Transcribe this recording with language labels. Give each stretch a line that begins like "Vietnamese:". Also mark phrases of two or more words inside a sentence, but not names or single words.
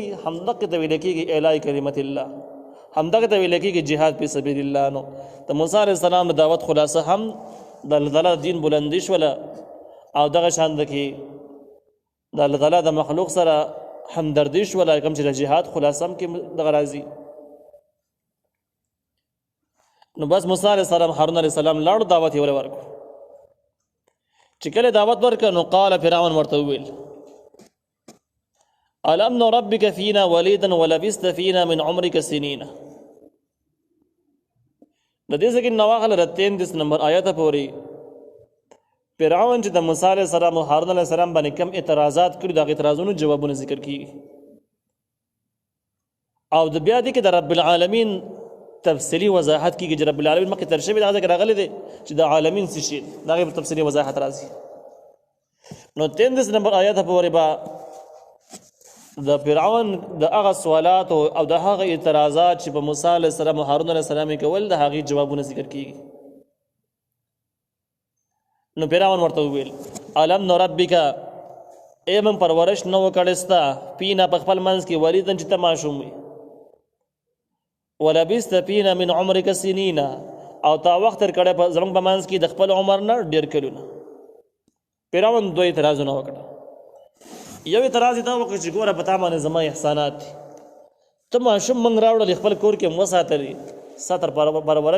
Pashto: همدغې ته ویل کېږي
Arabic: اعلاء کلمت الله
Pashto: همدغې ته ویل کېږي
Arabic: جهاد فی سبیل الله
Pashto: نو د موسی علیه السلام د دعوت خلاصه هم د الله تعالی دین بلندي شوله او دغه شان ده کې د الله تعالی د مخلوق سره همدردي شوله کوم چې د جهاد خلاصه هم کې دغه راځي نو بس موسی علیه السلام هارون علیه السلام لاړو دعوت یې ورکړو چې کله دعوت ورکړه نو
Arabic: قال فرعون
Pashto: ورته وویل
Arabic: الم نربک فینا ولیدا ولبست فینا من عمرک سنین
Pashto: د دې ځای کې نواخله د 33 نمبر آیته پورې فرعون چې د موسی علیه السلام او هارون علیه السلام باندې کوم اعتراضات کړي د هغې اعتراضونو جوابونه ذکر کېږي او د بیا دې کې د رب العالمین تفصیلي وضاحت کېږي چې رب العالمین مخکې تر شوي دغه ځای کې راغلی دی چې د عالمین څه شي د هغې تفصیلي وضاحت راځي نو 33 نمبر آیته پورې به د فرعون د هغه سوالات او د هغه اعتراضات چې په موسی علیه السلام او هارون علیه السلام یې کول د هغې جوابونه ذکر کېږي نو فرعون ورته وویل
Arabic: الم نربک
Pashto: ای من پرورش نه و کړی ستا فینا په خپل منځ کې ولیدن چې ته ماشوم وي
Arabic: ولبست فینا من عمرک سنین
Pashto: او تا وخت تېر کړی زموږ په منځ کې د خپل عمر نه ډېر کلونه فرعون دوه اعتراضونه وکړه یو اعتراض یې دا وکړ چې ګوره په تا باندې زما احسانات دي ته ماشوم موږ راوړلې خپل کور کې مو وساتلې ستر پرورش